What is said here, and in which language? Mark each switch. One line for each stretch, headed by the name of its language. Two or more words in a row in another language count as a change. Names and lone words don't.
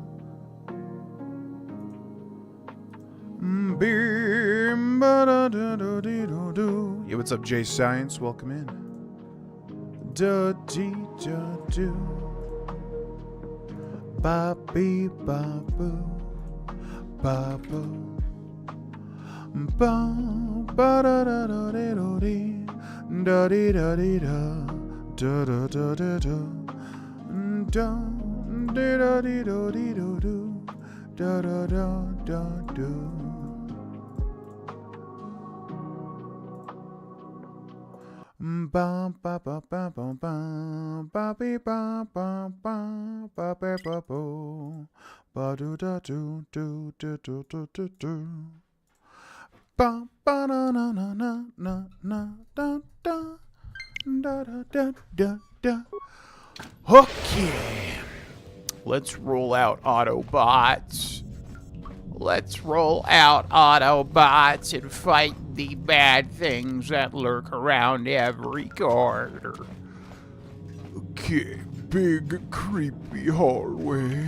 English: Yeah, what's up, Jay Science? Welcome in. Da dee da do. Ba bee ba boo. Ba boo. Ba ba da da da dee do dee. Da dee da dee da. Da da da da da. Da dee da dee do dee do do. Da da da da do. Ba ba ba ba ba ba ba be ba ba ba ba ba ba bo ba do da do do do do do do do ba ba na na na na na na da da da da da da da. Okay, let's roll out Autobots. Let's roll out Autobots and fight the bad things that lurk around every corner. Okay, big creepy hallway.